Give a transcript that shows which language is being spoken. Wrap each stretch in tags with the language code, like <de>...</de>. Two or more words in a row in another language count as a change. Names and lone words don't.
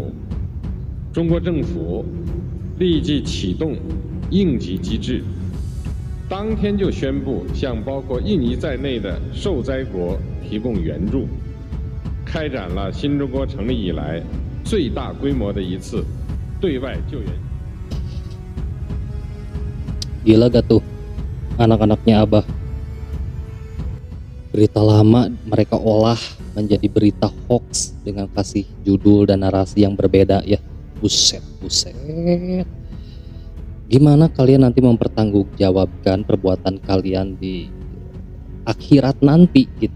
<zh>中国政府立即启动应急机制，当天就宣布向包括印尼在内的受灾国提供援助，开展了新中国成立以来最大规模的一次对外救援。</zh> <id>Gila gak tuh anak-anaknya Abah? Berita lama mereka olah menjadi berita hoax dengan kasih judul dan narasi yang berbeda ya. Buset. Gimana kalian nanti mempertanggungjawabkan perbuatan kalian di akhirat nanti gitu?</id>